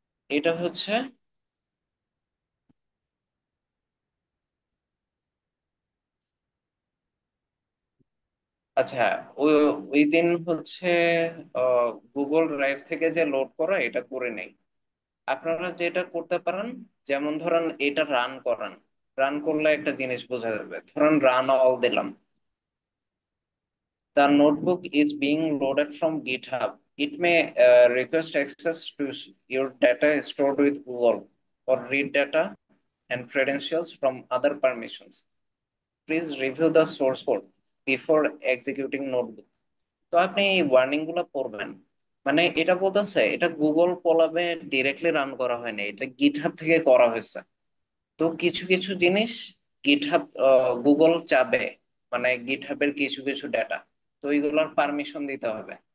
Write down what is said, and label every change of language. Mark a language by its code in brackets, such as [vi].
[bn] এটা হচ্ছে, আচ্ছা, ওই ওই দিন হচ্ছে গুগল ড্রাইভ থেকে যে লোড করা এটা করে নেই। আপনারা যেটা করতে পারেন, যেমন ধরেন এটা রান করান, রান করলে একটা জিনিস বোঝা যাবে। ধরেন রান অল দিলাম, [en] the notebook is being loaded from GitHub. It may request access to your data stored with Google or read data and credentials from other permissions. Please review the source code before executing notebook. [bn] তো আপনি এই warning গুলো পড়বেন। মানে এটা বলতেছে এটা Google কোলাবে directly run করা হয়নি, এটা গিটহাব থেকে করা হয়েছে। তো কিছু কিছু জিনিস গিটহাব, গুগল চাবে, মানে গিটহাবের কিছু কিছু ডেটা, তো এইগুলোর পারমিশন দিতে হবে।